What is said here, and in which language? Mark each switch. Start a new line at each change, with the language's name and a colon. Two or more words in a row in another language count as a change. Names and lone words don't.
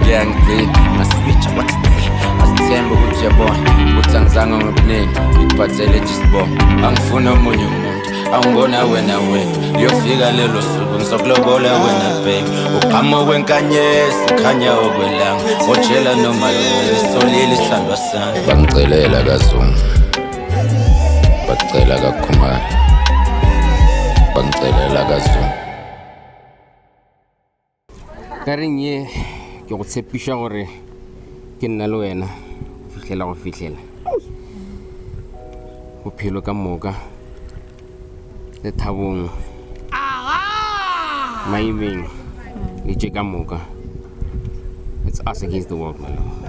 Zulu: ke angivini ngaswitcha wathi asithembe ukuthi uyabona ukuthi angizange ngobuningi ngikuphathele jisibongo angifuna omunye umuntu angibona wena liyofika lelo suku ngizokulobola wena baby uqhamuka kwenkanyezi ukhanya okwelanga ojela noma isitholile isandwa sami bangicelela kaZuma bacela kaKhumalo bangicelela kaZuma
Northern Sotho: Karing ye ke go tshepisha gore ke nna le wena fihlela go fihlela bophelo ka moka le thabong maimeng le tše ka moka.
English: It's us against the world, my love.